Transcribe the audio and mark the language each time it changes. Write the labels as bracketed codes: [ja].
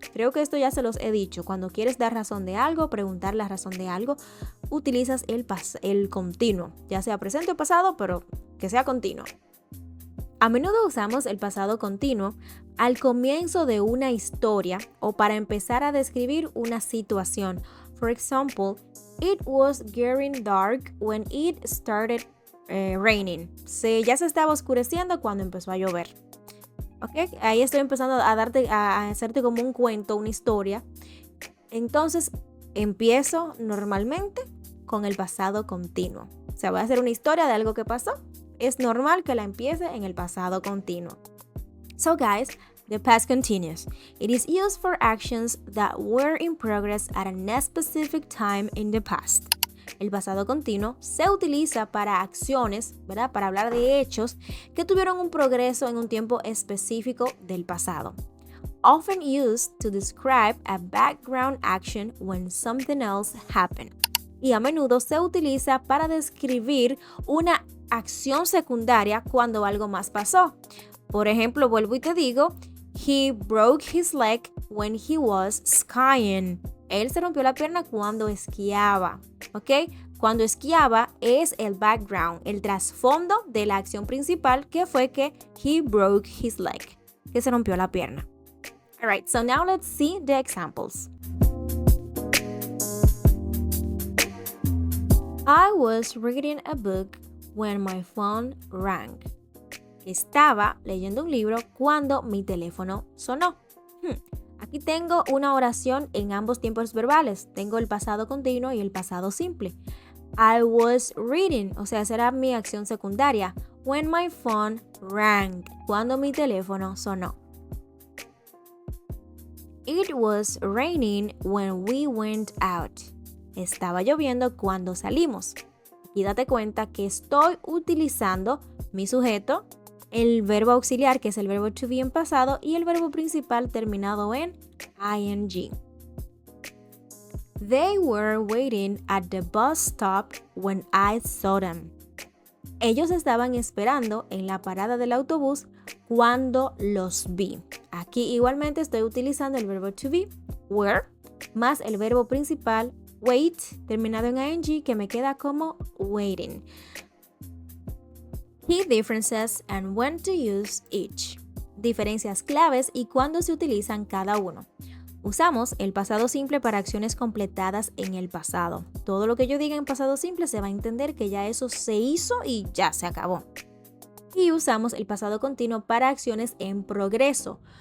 [es] Creo que esto ya se los he dicho. Cuando quieres dar razón de algo, preguntar la razón de algo, utilizas el continuo, ya sea presente o pasado, pero que sea continuo. A menudo usamos el pasado continuo al comienzo de una historia o para empezar a describir una situación. [en] For example, it was getting dark when it started raining. [es] Ya se estaba oscureciendo cuando empezó a llover. ¿Ok? Ahí estoy empezando a hacerte como un cuento, una historia. Entonces, empiezo normalmente con el pasado continuo. O sea, voy a hacer una historia de algo que pasó. Es normal que la empiece en el pasado continuo. [en] So guys, the past continuous. It is used for actions that were in progress at a specific time in the past. [es] El pasado continuo se utiliza para acciones, ¿verdad? Para hablar de hechos que tuvieron un progreso en un tiempo específico del pasado. [en] Often used to describe a background action when something else happened. [es] Y a menudo se utiliza para describir una acción secundaria cuando algo más pasó. Por ejemplo, vuelvo y te digo, [en] he broke his leg when he was skiing. [es] Él se rompió la pierna cuando esquiaba, ¿ok? Cuando esquiaba es el background, el trasfondo de la acción principal que fue que [en] he broke his leg, [es] que se rompió la pierna. All right, so now let's see the examples. [en] I was reading a book when my phone rang. [es] Estaba leyendo un libro cuando mi teléfono sonó. Aquí tengo una oración en ambos tiempos verbales. Tengo el pasado continuo y el pasado simple. [en] I was reading, [es] o sea, será mi acción secundaria. [en] When my phone rang, [es] cuando mi teléfono sonó. [en] It was raining when we went out. [es] Estaba lloviendo cuando salimos. Y date cuenta que estoy utilizando mi sujeto, el verbo auxiliar, que es el verbo to be en pasado, y el verbo principal terminado en ing. [en] They were waiting at the bus stop when I saw them. [es] Ellos estaban esperando en la parada del autobús cuando los vi. Aquí igualmente estoy utilizando el verbo to be, were, más el verbo principal, wait, terminado en ing, que me queda como waiting. [en] Key differences and when to use each. [es] Diferencias claves y cuándo se utilizan cada uno. Usamos el pasado simple para acciones completadas en el pasado. Todo lo que yo diga en pasado simple se va a entender que ya eso se hizo y ya se acabó. Y usamos el pasado continuo para acciones en progreso.